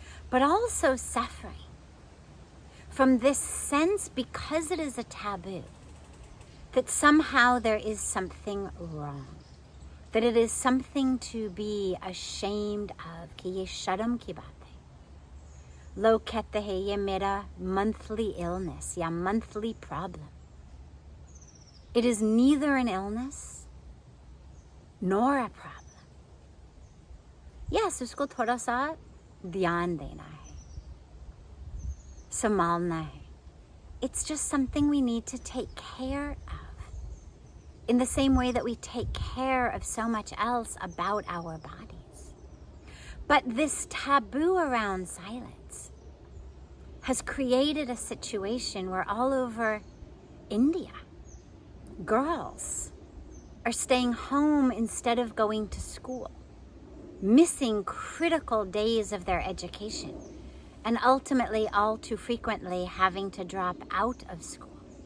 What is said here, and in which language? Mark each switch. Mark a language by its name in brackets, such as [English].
[English] But also suffering from this sense, because it is a taboo, that somehow there is something wrong, that it is something to be ashamed of, [Hindi] कि ये शर्म की बात है. लोग कहते हैं ये मेरा monthly illness या monthly problem. [English] It is neither an illness nor a problem. [Hindi] Yes, उसको थोड़ा सा ध्यान देना है, संभालना है. [English] It's just something we need to take care of, in the same way that we take care of so much else about our bodies. But this taboo around silence has created a situation where all over India, girls are staying home instead of going to school, missing critical days of their education, and ultimately, all too frequently, having to drop out of school.